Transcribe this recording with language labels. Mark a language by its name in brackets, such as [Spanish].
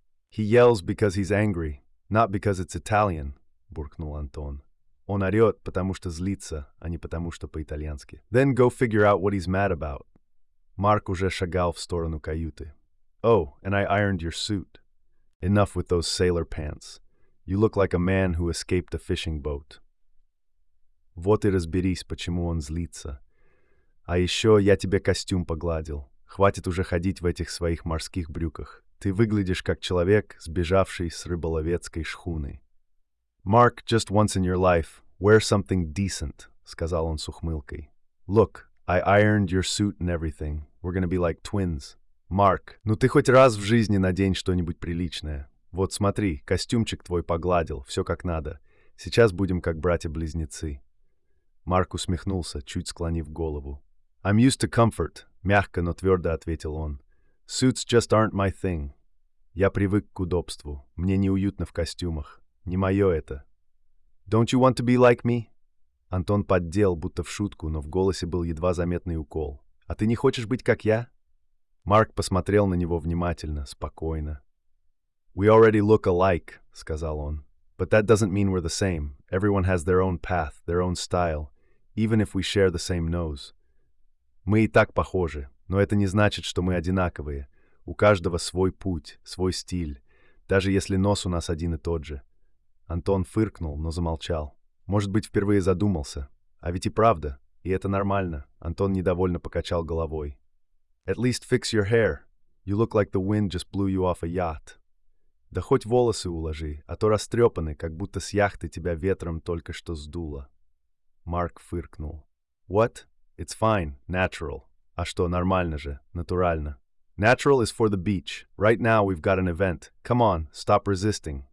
[English] «He yells because he's angry, not because it's Italian», — [Russian] буркнул Антон. «Он орёт, потому что злится, а не потому что по-итальянски». [English] «Then go figure out what he's mad about». [Russian] Марк уже шагал в сторону каюты. [English] «Oh, and I ironed your suit. Enough with those sailor pants. You look like a man who escaped a fishing boat». [Russian] «Вот и разберись, почему он злится. А ещё я тебе костюм погладил. Хватит уже ходить в этих своих морских брюках. Ты выглядишь как человек, сбежавший с рыболовецкой шхуны». [English] «Mark, just once in your life, wear something decent», — [Russian] сказал он с ухмылкой. [English] «Look, I ironed your suit and everything. We're gonna be like twins». [Russian] «Mark, ну ты хоть раз в жизни надень что-нибудь приличное. Вот смотри, костюмчик твой погладил, все как надо. Сейчас будем как братья-близнецы». Марк усмехнулся, чуть склонив голову. [English] «I'm used to comfort», — [Russian] мягко, но твердо ответил он. [English] «Suits just aren't my thing». [Russian] «Я привык к удобству. Мне неуютно в костюмах. Не мое это». [English] «Don't you want to be like me?» [Russian] Антон поддел, будто в шутку, но в голосе был едва заметный укол. «А ты не хочешь быть как я?» Марк посмотрел на него внимательно, спокойно. [English] «We already look alike», — [Russian] сказал он. [English] «But that doesn't mean we're the same. Everyone has their own path, their own style, even if we share the same nose». [Russian] «Мы и так похожи. Но это не значит, что мы одинаковые. У каждого свой путь, свой стиль, даже если нос у нас один и тот же». Антон фыркнул, но замолчал. Может быть, впервые задумался. А ведь и правда, и это нормально. Антон недовольно покачал головой. [English] «At least fix your hair. You look like the wind just blew you off a yacht». [Russian] «Да хоть волосы уложи, а то растрепаны, как будто с яхты тебя ветром только что сдуло». Марк фыркнул. [English] «What? It's fine, natural». [Russian] «А что, нормально же, натурально». [English] «Natural is for the beach. Right now we've got an event. Come on, stop resisting.